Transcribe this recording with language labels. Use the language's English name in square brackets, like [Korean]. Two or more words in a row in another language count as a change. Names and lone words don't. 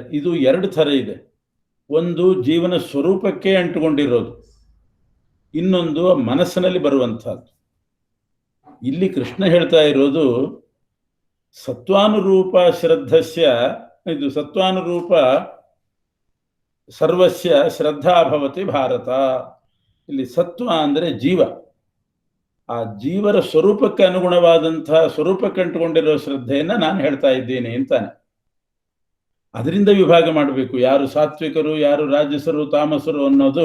[Kannada] ಇದು 2 ಥರ ಇದೆ. ಒಂದು ಜೀವನ ಸ್ವರೂಪಕ್ಕೆ ಅಂಟುಕೊಂಡಿರೋದು, ಇನ್ನೊಂದು ಮನಸ್ಸಿನಲ್ಲಿ ಬರುವಂತಹದ್ದು. ಇಲ್ಲಿ ಕೃಷ್ಣ ಹೇಳ್ತಾ ಇರೋದು [Sanskrit] ಸತ್ವಾನುರೂಪ ಶ್ರದ್ಧಸ್ಯ, [Kannada] ಇದು [Sanskrit] ಸತ್ವಾನುರೂಪ ಸರ್ವಸ್ಯ ಶ್ರದ್ಧಾ ಭವತಿ ಭಾರತ. [Kannada] ಇಲ್ಲಿ ಸತ್ವ ಅಂದರೆ ಜೀವ. ಆ ಜೀವರ ಸ್ವರೂಪಕ್ಕೆ ಅನುಗುಣವಾದಂತಹ ಸ್ವರೂಪಕ್ಕೆ ಅಂಟುಕೊಂಡಿರೋ ಶ್ರದ್ಧೆಯನ್ನ ನಾನು ಹೇಳ್ತಾ ಇದ್ದೇನೆ ಅಂತಾನೆ. ಅದರಿಂದ ವಿಭಾಗ ಮಾಡಬೇಕು, ಯಾರು ಸಾತ್ವಿಕರು ಯಾರು ರಾಜಸರು ತಾಮಸರು ಅನ್ನೋದು.